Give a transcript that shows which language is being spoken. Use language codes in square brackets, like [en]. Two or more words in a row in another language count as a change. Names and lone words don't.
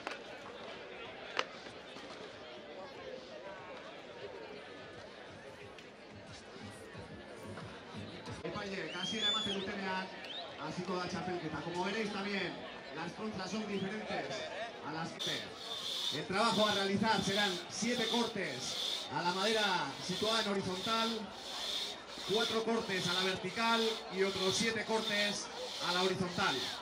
[eu] Epaile, casi ematen dutenean hasiko da txapelketa. [es] Como veréis también, las tronzas son diferentes a las que... El trabajo a realizar serán 7 cortes a la madera situada en horizontal, 4 cortes a la vertical y otros 7 cortes a la horizontal.